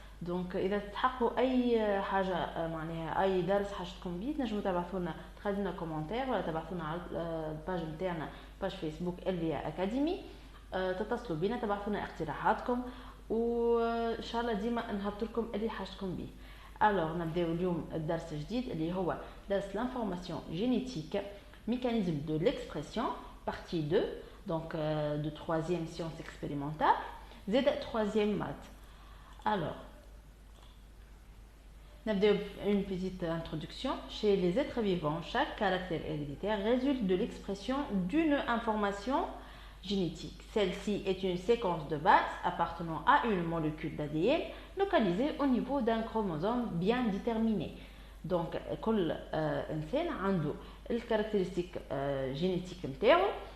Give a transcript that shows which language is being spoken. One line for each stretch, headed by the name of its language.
Arabic: دونك اذا تحققوا اي حاجه معناها اي درس حاجتكم بيه تنجموا تبعثوا لنا تخلوا لنا كومنتير ولا تبعثوا لنا على الباج نتاعنا باج فيسبوك الفيا اكاديمي. تتصلوا بينا تبعثوا لنا اقتراحاتكم وان شاء الله ديما نهبط لكم اللي حاجتكم بيه. الوغ نبداو اليوم الدرس الجديد اللي هو درس لانفورماسيون جينيتيك
French: mécanisme de l'expression partie 2 donc de troisième science expérimentale
Arabic: زائد
French: troisième maths. Alors نبدأ une petite introduction. Chez les êtres vivants, chaque caractère héréditaire résulte de l'expression d'une information génétique. Celle-ci est une séquence de base appartenant à une molécule d'ADN localisée au niveau d'un chromosome bien déterminé.
Arabic: Donc, كل إنسان عنده الكاركتيرستيك جينيتيك نتاعو.